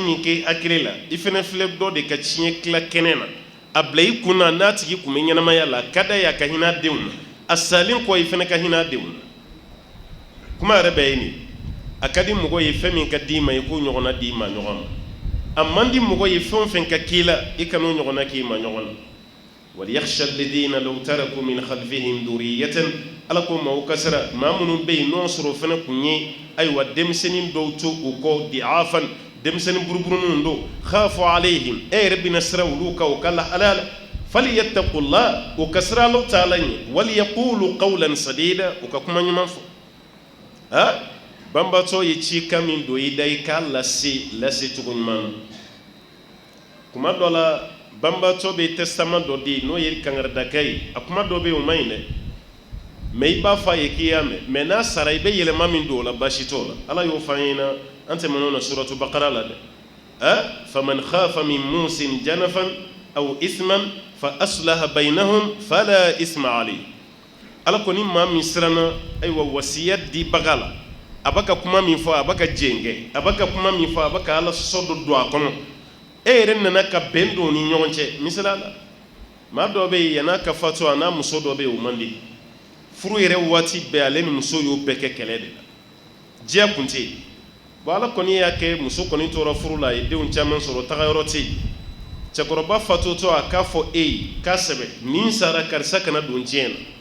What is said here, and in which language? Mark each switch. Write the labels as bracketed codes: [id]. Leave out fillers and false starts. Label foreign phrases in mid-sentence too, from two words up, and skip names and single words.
[bm] min kɛ hakili la i fana filɛ dɔ de ka tiɲɛ tila kɛnɛ na a bila i kunna n'a tigi kun bɛ ɲɛnamaya la ka da ye a ka hinɛ a denw na a salen kɔ i fana ka hinɛ a denw na kuma yɛrɛ bɛɛ ye nin a ka di mɔgɔ ye fɛn min ka d'i ma i k'o ɲɔgɔnna d'i ma ɲɔgɔn ma a man di mɔgɔ ye fɛn o fɛn ka k'i la i kan'o ɲɔgɔnna k'i ma ɲɔgɔn na [ar] وليخش الذين لو تركوا من خلفهم ذرية [bm] ala ko maaw ka sira maa minnu bɛ yen n'o sɔrɔ o fana kun ye ayiwa denmisɛnnin dɔw to u kɔ di'afan denmisɛnnin buruburuninw don [ar] خافوا عليهم [bm] e yɛrɛ bɛna sira olu kan o ka lahalaya falyattaqullah o ka sira Alahu Taala ɲɛ [ar] وليقولوا قولا سديدا [bm] o ka kuma ɲuman fɔ banbaatɔ ye cikan min don i da i k'a lase cogo ɲuman na kuma dɔ la banbatɔ bɛ testament dɔ di n'o ye kangaridaka ye a kuma dɔ bɛ yen o ma ɲi dɛ mais i b'a fɔ a ye k'i y'a mɛn mais n'a sara i bɛ yɛlɛma min don o la baasi t'o la ala y'o fɔ an ɲɛna an tɛmɛn'o na suratu bakara la dɛ [ar] فمن خاف من موص جنفا أو إثما فأصلح بينهم فلا إثم عليه [bm] ala ko ni maa min siranna ayiwa wasiya dibaga la a b'a ka kuma min fɔ a b'a ka jɛngɛ a b'a ka kuma min fɔ a b'a ka ala sɔsɔ dɔ don a kɔnɔ e yɛrɛ nana ka bɛn don ni ɲɔgɔn cɛ misala la maa dɔ bɛ yen yan'a ka fatu a n'a muso dɔ bɛ yen o man di furu yɛrɛ waati bɛɛ ale ni muso y'o bɛɛ kɛ kɛlɛ de la diɲɛ kun tɛ yen bon ala kɔni y'a kɛ muso kɔni tora furu la a ye denw caman sɔrɔ tagayɔrɔ tɛ yen cɛkɔrɔba fatutɔ a k'a fɔ e ye k'a sɛbɛ nin sara karisa kana don diɲɛ na